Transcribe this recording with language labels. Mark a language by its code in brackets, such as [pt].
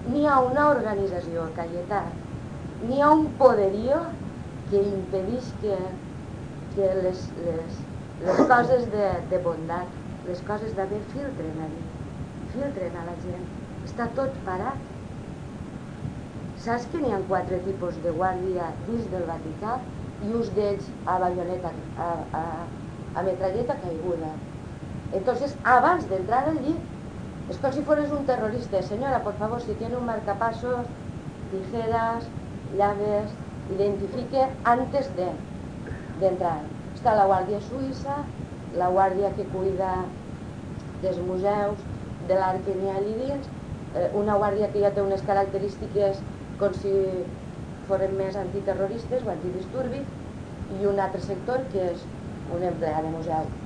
[ca] N'hi ha una organització, Cayetà, n'hi ha un poderío que impedeix que les coses de bondat, les coses d'haver filtren allí, filtren a la gent. Està tot parat. Saps que n'hi ha 4 tipus de guàrdia dins del Vaticà i uns d'ells a baioneta, a metralleta caiguda. Entonces, abans d'entrar allí, és com si fos un terrorista. [es] Senyora, por favor, si tiene un marcapassos, tijeras, llaves, identifique antes d'entrar. [ca] Està la Guàrdia Suïssa, la guàrdia que cuida dels museus, de l'art que n'hi ha allí dins, una guàrdia que ja té unes característiques com si foren més antiterroristes o antidisturbis, i un altre sector que és un empleat de museu.